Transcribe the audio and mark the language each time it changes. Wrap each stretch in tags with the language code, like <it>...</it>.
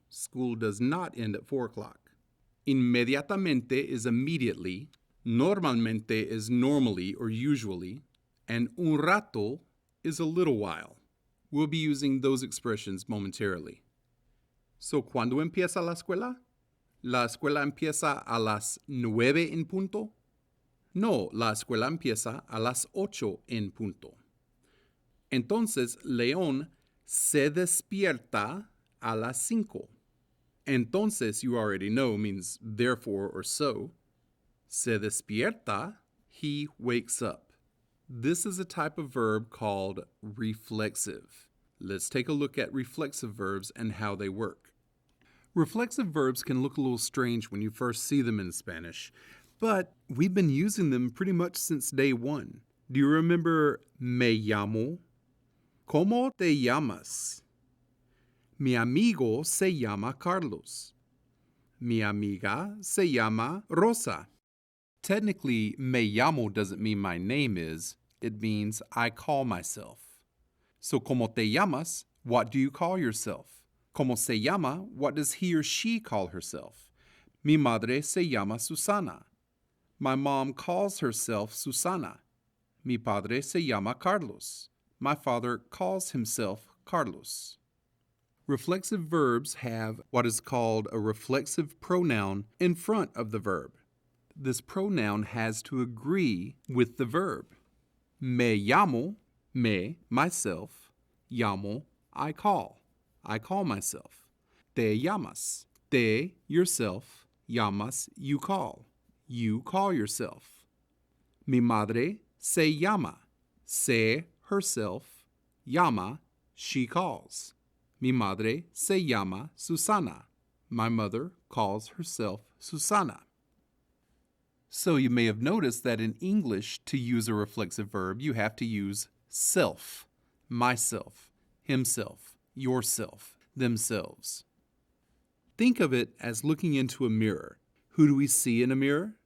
<en>School does not end at 4 o'clock. Inmediatamente is immediately. Normalmente is normally or usually. And un rato is a little while. We'll be using those expressions momentarily.</en> <es>So, ¿cuándo empieza la escuela? ¿La escuela empieza a las 9 en punto? No, la escuela empieza a las 8 en punto. Entonces, León se despierta a las 5.</es> <en>Entonces, you already know, means therefore or so.</en> <es>Se despierta,</es> <en>he wakes up. This is a type of verb called reflexive. Let's take a look at reflexive verbs and how they work. Reflexive verbs can look a little strange when you first see them in Spanish, but we've been using them pretty much since day one. Do you remember me llamo?</en> <es>¿Cómo te llamas? Mi amigo se llama Carlos. Mi amiga se llama Rosa.</es> <en>Technically, me llamo doesn't mean my name is, it means I call myself. So,</en> <es>¿cómo te llamas?</es> <en>What do you call yourself?</en> <es>¿Cómo se llama?</es> <en>What does he or she call herself?</en> <es>Mi madre se llama Susana.</es> <en>My mom calls herself Susana.</en> <es>Mi padre se llama Carlos.</es> <en>My father calls himself Carlos. Reflexive verbs have what is called a reflexive pronoun in front of the verb. This pronoun has to agree with the verb. Me llamo, me, myself, llamo, I call. I call myself. Te llamas, te, yourself, llamas, you call. You call yourself.</en> <es>Mi madre se llama,</es> <en>se, herself, llama, she calls.</en> <es>Mi madre se llama Susana.</es> <en>My mother calls herself Susana. So you may have noticed that in English, to use a reflexive verb, you have to use self, myself, himself, yourself, themselves. Think of it as looking into a mirror. Who do we see in a mirror?</en>